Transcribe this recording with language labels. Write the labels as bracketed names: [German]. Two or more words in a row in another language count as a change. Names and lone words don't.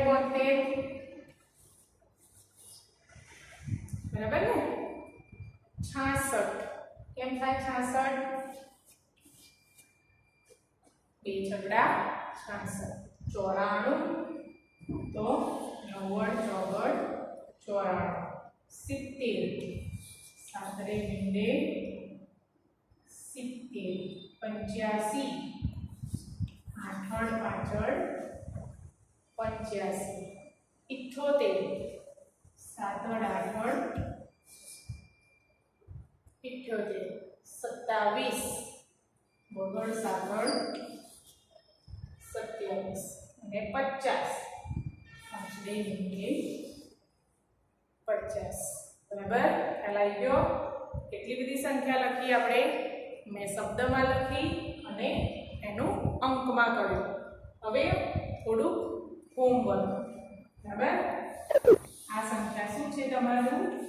[Gujarati] 72 બરાબર ને? 66 કેમ થાય? 66 બે છગડા 66. 94 તો 90 ચોગડ 94. 70 સાતરે મીંડે 70, 85, આઠડ પાચડ 85, 78, સાતડ આઠડ 78, 27, બગડ સાતડ 27 અને 50 પાંચડે મીંડે 50 બરાબર ખ્યાલ આવી ગયો કેટલી બધી સંખ્યા લખી આપણે મેં શબ્દમાં લખી અને એનું અંકમાં કર્યું હવે થોડું હોમવર્ક બરાબર આ સંખ્યા શું છે તમારું